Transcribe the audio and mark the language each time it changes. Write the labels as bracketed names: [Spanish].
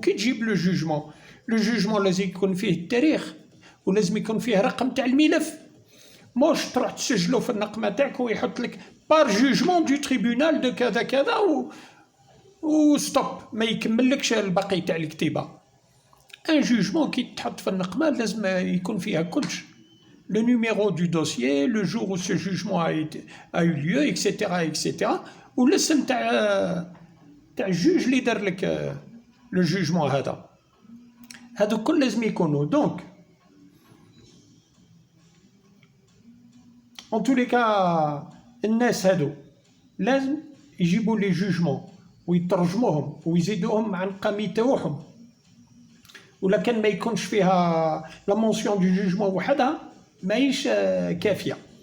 [Arabic] وكي تجيب لو جوجمون لازم يكون فيه التاريخ ولازم يكون فيه رقم تاع الملف، موش تروح تسجلو في النقمه تاعك ويحط لك [French] بار جوجمون دو تريبونال دو [Arabic] كذا كذا و ستوب، ما يكملكش الباقي تاع الكتيبه. ان جوجمون كي تحط في النقمه لازم يكون فيها كلش، [French] le numéro du dossier, le jour où ce jugement a eu lieu, etc. [Arabic] والاسم تاع الجوج اللي دار لك لو جوجمون هادو كل لازم يكونوا. دونك [French] en tous les cas [Arabic] الناس هادو لازم يجيبوا لي جوجمون ويترجموهم ويزيدوهم مع القامي تاعهم، ولا كان ما يكونش فيها لا مونسيون دو جوجمون وحدها ماهيش كافيه.